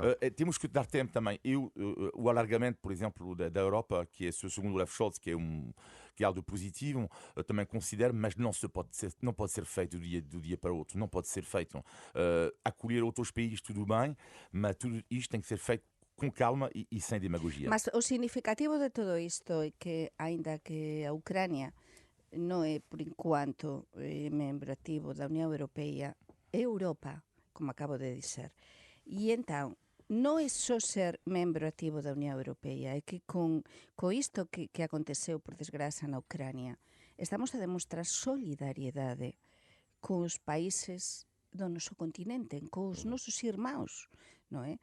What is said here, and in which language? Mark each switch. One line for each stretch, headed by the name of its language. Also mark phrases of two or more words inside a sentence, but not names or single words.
Portuguese: Temos que dar tempo também. O alargamento, por exemplo, da Europa, que é segundo Olaf Scholz, que é algo positivo, também considero, mas não pode ser feito do dia para o outro. Não pode ser feito. Acolher outros países, tudo bem, mas tudo isto tem que ser feito com calma e sem demagogia.
Galician: Mas o significativo de todo isto é que, ainda que a Ucrânia non é, por enquanto, membro activo da Unión Europeia, é Europa, como acabo de dizer. E entón, non é só ser membro activo da Unión Europeia, é que con isto que aconteceu, por desgraza, na Ucrânia, estamos a demostrar solidariedade con os países do noso continente, con os nosos irmãos, non é?